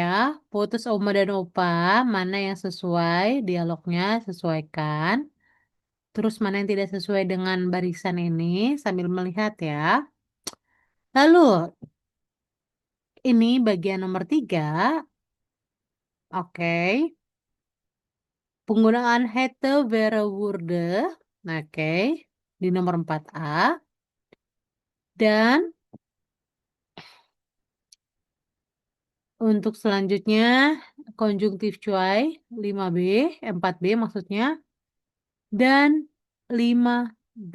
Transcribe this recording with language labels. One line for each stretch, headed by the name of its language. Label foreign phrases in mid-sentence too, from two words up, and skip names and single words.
Indonesian: Putus oma dan opa, mana yang sesuai dialognya, sesuaikan. Terus mana yang tidak sesuai dengan barisan ini sambil melihat ya. Lalu, ini bagian nomor 3. Oke. Penggunaan hätte, wäre, würde. Oke. Di nomor 4A. Dan untuk selanjutnya, konjungtif cuai 5B, 4B maksudnya. Dan 5B.